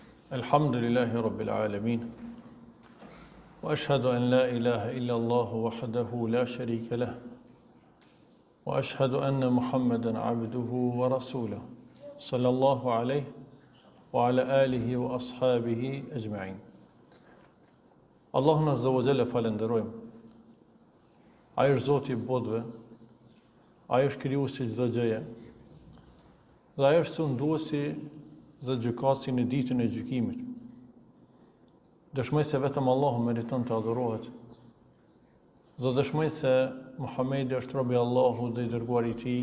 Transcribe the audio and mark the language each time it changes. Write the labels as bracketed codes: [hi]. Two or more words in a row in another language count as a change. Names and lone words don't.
[ar] الحمد لله رب العالمين وأشهد أن لا إله إلا الله وحده لا شريك له. وأشهد أن محمدا عبده ورسوله. صلى الله عليه وعلى آله وأصحابه أجمعين. [sq] Allahun [ar] عز وجل [sq] falenderojmë. Ai është Zoti I botëve. Ai është krijuesi çdo gjëje. Dhe ai është sunduesi dhe gjykatësi në ditën e gjykimit. Dëshmoj se vetëm Allahu meriton të adhurohet. Dhe dëshmoj se Muhamedi është robi I Allahut dhe I dërguari I Tij.